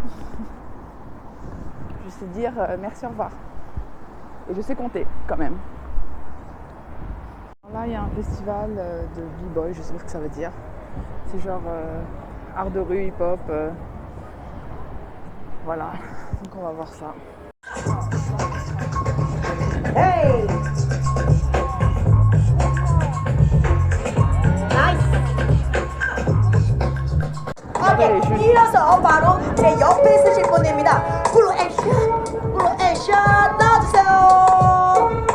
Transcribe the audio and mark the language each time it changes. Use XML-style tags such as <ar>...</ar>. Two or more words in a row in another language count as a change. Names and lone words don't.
<fr>Je sais dire merci, au revoir. Et je sais compter, quand même. Alors là, il y a un festival de b-boy, je sais pas ce que ça veut dire. C'est genre art de rue, hip-hop. Voilà, donc on va voir ça. Hey!</fr> <ko>오케이, 이어서 바로 제 옆에 있으실 분입니다. 블루 액션 나와주세요.</ko>